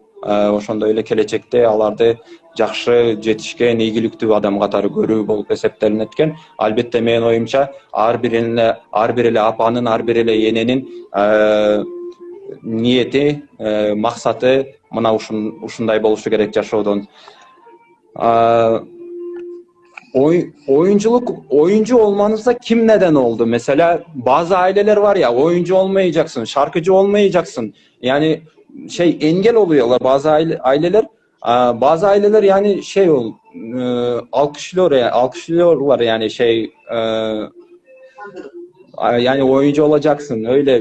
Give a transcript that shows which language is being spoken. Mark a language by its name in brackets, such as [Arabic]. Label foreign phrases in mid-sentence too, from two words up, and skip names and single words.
[Kyrgyz] Ошондой эле келечекте аларды жакшы жетишкен, ийгиликтүү адам катары көрүү болуп эсептелинет экен. Албетте менин оюмча ар бир эле апанын, ар бир эле эненин ниети, максаты мына ушундай болушу керек жашоодон. [Turkish] Oyuncu olmanıza kim neden oldu? Mesela bazı aileler var ya, oyuncu olmayacaksın, şarkıcı olmayacaksın. Yani engel oluyorlar bazı aileler. Bazı aileler yani alkışlıyorlar yani yani oyuncu olacaksın öyle.